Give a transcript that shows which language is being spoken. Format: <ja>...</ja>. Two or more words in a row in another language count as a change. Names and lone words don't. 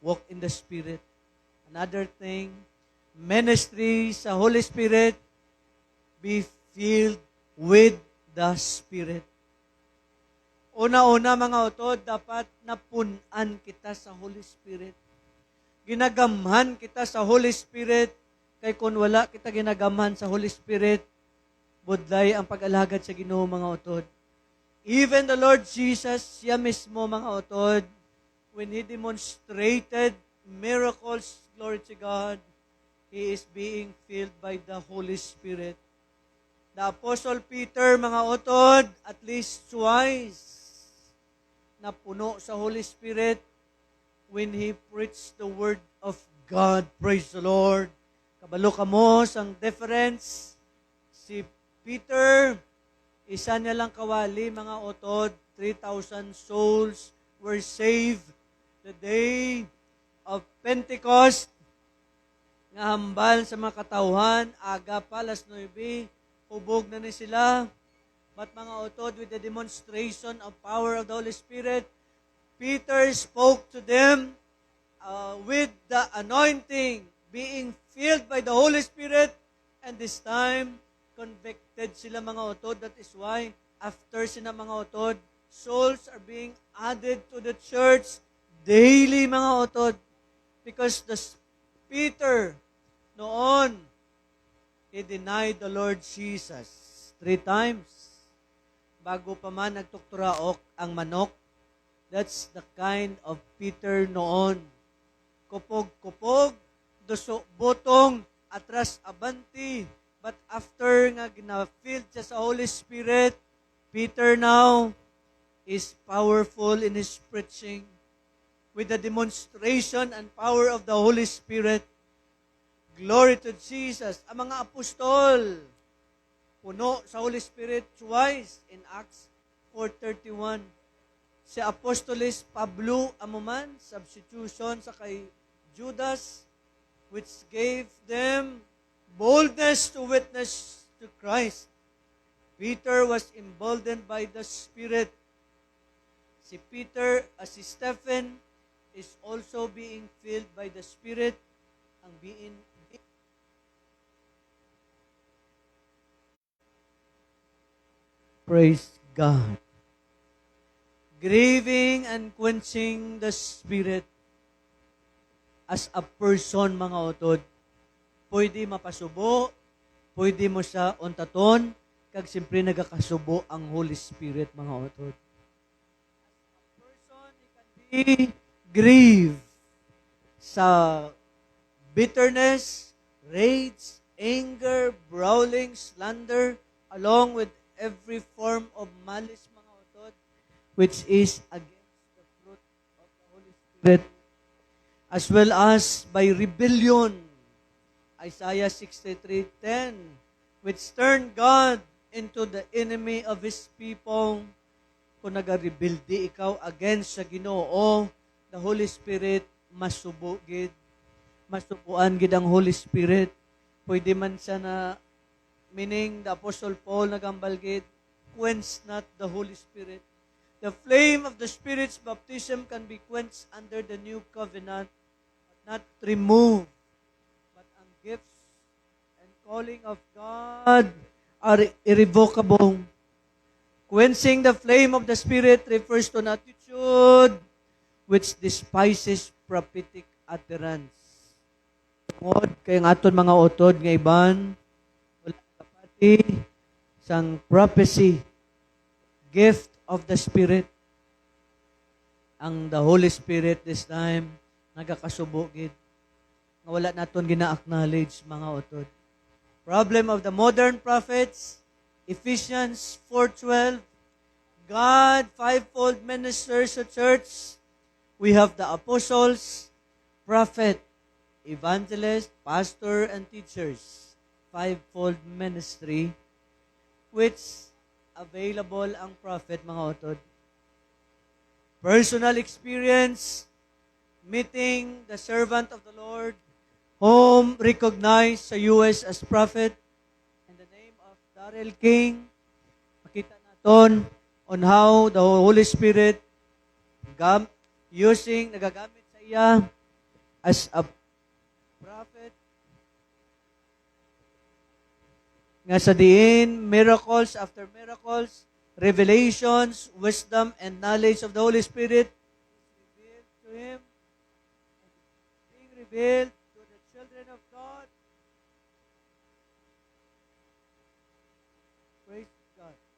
<en>walk in the Spirit. Another thing, ministry sa Holy Spirit, be filled with the Spirit.</en> <hil>Una-una mga utod, dapat napunan kita sa Holy Spirit. Ginagamhan kita sa Holy Spirit, kay kung wala kita ginagamhan sa Holy Spirit, budlay ang pag-alagad sa Ginoo mga utod.</hil> <en>Even the Lord Jesus,</en> <hil>siya mismo mga utod,</hil> <en>when He demonstrated miracles, glory to God, He is being filled by the Holy Spirit. The Apostle Peter,</en> <hil>mga utod,</hil> <en>at least twice,</en> <hil>napuno sa</hil> <en>Holy Spirit when he preached the Word of God. Praise the Lord.</en> <hil>Kabalo ka mo sang difference. Si Peter, isa niya lang kawali, mga utod,</hil> <en>3,000 souls were saved the day of Pentecost.</en> <hil>Nga hambal sa mga katauhan, aga pa, alas 9, hubog na ni sila. But mga utod,</hil> <en>with the demonstration of power of the Holy Spirit, Peter spoke to them with the anointing, being filled by the Holy Spirit, and this time, convicted</en> <hil>sila mga utod.</hil> <en>That is why, after</en> <hil>sila mga utod,</hil> <en>souls are being added to the church daily</en> <hil>mga utod.</hil> <en>Because Peter, noon, he denied the Lord Jesus 3 times.</en> <hil>Bago pa man nagtukturaok ang manok,</hil> <en>that's the kind of Peter noon.</en> <hil>Kupog-kupog, duso botong, atras abanti.</hil> <en>But after</en> <hil>nga gina-filled siya sa</hil> <en>Holy Spirit, Peter now is powerful in his preaching with the demonstration and power of the Holy Spirit. Glory to Jesus.</en> <hil>Ang mga apostol, puno sa</hil> <en>Holy Spirit twice in Acts 4:31.</en> <hil>Si Apostolis Pablo amuman,</hil> <en>substitution</en> <hil>sa kay</hil> <en>Judas, which gave them boldness to witness to Christ. Peter was emboldened by the Spirit. Si Peter, si Stephen, is also being filled by the Spirit. Ang being praise God. Grieving and quenching the Spirit as a person,</en> <hil>mga utod. Pwede mapasubo, pwede mo siya untaton, kag simpre nagakasubo ang Holy Spirit, mga utod.</hil> <en>As a person, he can be grieved sa bitterness, rage, anger, brawling, slander, along with every form of malice,</en> <hil>mga utod,</hil> <en>which is against the fruit of the Holy Spirit, as well as by rebellion. Isaiah 63:10, which turned God into the enemy of His people.</en> <hil>Kung nag-rebelde ikaw against sa Ginoo, the Holy Spirit masubo gid. Masubuan gid ang Holy Spirit. Pwede man siya na, meaning the Apostle Paul nagambal gid,</hil> <en>quench not the Holy Spirit. The flame of the Spirit's baptism can be quenched under the new covenant, but not removed. But ang gifts and calling of God are irrevocable. Quenching the flame of the Spirit refers to an attitude which despises prophetic utterance.</en> <hil>Tungod kay ang aton mga utod nga iban, wala kapati sang prophecy,</hil> <en>gift of the Spirit. Ang the Holy Spirit this time,</en> <hil>nagakasubo gid. Nga wala naton gina-acknowledge, mga utod.</hil> <en>Problem of the modern prophets, Ephesians 4:12, God, fivefold ministers sa church. We have the apostles, prophet, evangelist, pastor, and teachers. Fivefold ministry, which available ang prophet,</en> <hil>mga utod.</hil> <en>Personal experience, meeting the servant of the Lord, whom recognized sa US as prophet, in the name of Darrell King.</en> <hil>Makita naton</hil> <en>on how</en> <hil>the Holy Spirit nagagamit sa iya</hil> <en>as a prophet,</en> <hil>nga sa diin,</hil> <en>miracles after miracles, revelations, wisdom, and knowledge of the Holy Spirit is revealed to him, being revealed to the children of God. Praise God.</en>